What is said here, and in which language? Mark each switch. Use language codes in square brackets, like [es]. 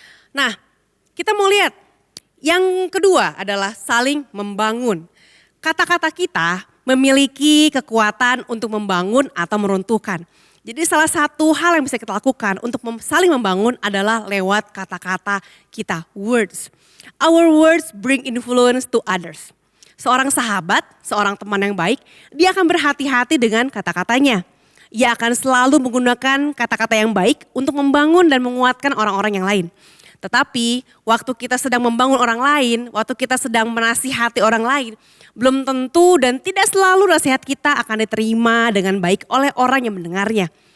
[id] Nah, kita mau lihat yang kedua adalah saling membangun. Kata-kata kita memiliki kekuatan untuk membangun atau meruntuhkan. Jadi salah satu hal yang bisa kita lakukan untuk saling membangun adalah lewat kata-kata kita, words. [en] Our words bring influence to others. [id] Seorang sahabat, seorang teman yang baik, dia akan berhati-hati dengan kata-katanya. Ia akan selalu menggunakan kata-kata yang baik untuk membangun dan menguatkan orang-orang yang lain. Tetapi waktu kita sedang membangun orang lain, waktu kita sedang menasihati orang lain, belum tentu dan tidak selalu nasihat kita akan diterima dengan baik oleh orang yang mendengarnya.